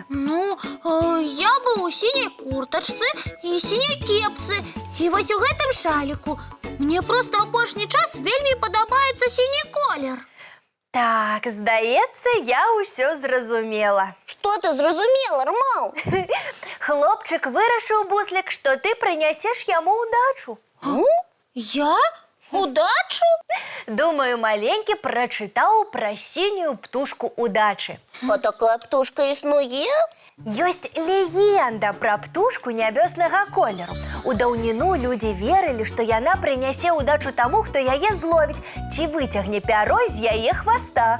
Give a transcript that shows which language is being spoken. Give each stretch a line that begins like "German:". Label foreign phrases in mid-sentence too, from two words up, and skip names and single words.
Belarusian: Ну, я быў у сіняй куртачцы і сіняй кепцы, і вось у гэтым шаліку. Мне проста апошні час вельмі падабаецца сіні колер. Так, здаецца, я ўсё зразумела. Што ты зразумела, Армаў? Хлопчык вырашыў, Буслік, што ты прынясеш яму ўдачу. Я? Удачу? Думаю, маленький прочитаў пра сінюю птушку удачы. А такая птушка існуе? Ёсць легенда пра птушку нябеснага колеру. У даўніну людзі верылі, што яна прынясе ўдачу таму, хто яе зловіць, ці выцягне пяро з яе хваста.